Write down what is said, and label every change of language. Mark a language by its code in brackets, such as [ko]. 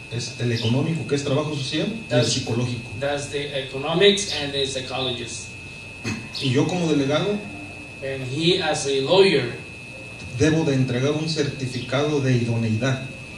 [es] Es el económico, que es trabajo social, y el psicológico. [en] That's the economics and the psychologist. [es] Y yo como delegado, [en] and he as a lawyer, [es] debo de entregar un certificado de idoneidad.